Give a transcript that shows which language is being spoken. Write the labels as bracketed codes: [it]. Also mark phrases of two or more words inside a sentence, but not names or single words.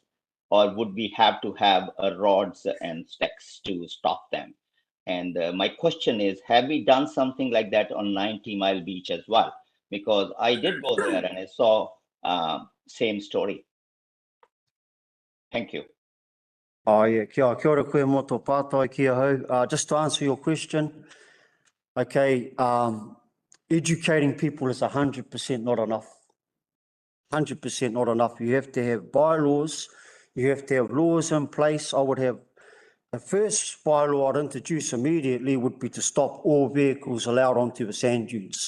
[en] Or would we have to have rods and sticks to stop them? And my question is, have we done something like that on 90 Mile Beach as well? Because I did go there and I saw same story. Thank you. Oh yeah, [mi] kia ora koe mo tō pātai kia hau. [en] Just to answer your question, okay, educating people is 100% not enough. 100% not enough. You have to have bylaws, you have to have laws in place. I would have, the first bylaw I'd introduce immediately would be to stop all vehicles allowed onto the sand dunes.